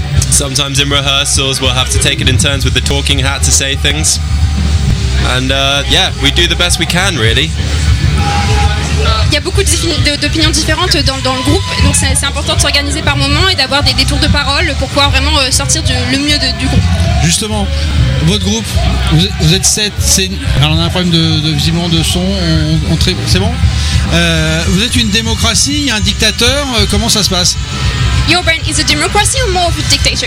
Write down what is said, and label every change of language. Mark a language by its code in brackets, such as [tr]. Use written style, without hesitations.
[en] Sometimes in rehearsals, we'll have to take it in turns with the talking hat to say things. And yeah, we do the best we can, really. [fr] Il y a beaucoup d'opinions différentes dans le groupe, donc c'est important de s'organiser par moment et d'avoir des tours de parole pour pouvoir vraiment sortir le mieux du groupe. Justement, votre groupe, vous êtes 7, alors on a un problème de visiblement de son, c'est bon. Vous êtes une démocratie, il y a un dictateur, comment ça se passe? [en] Your brand is a democracy or more of a dictator?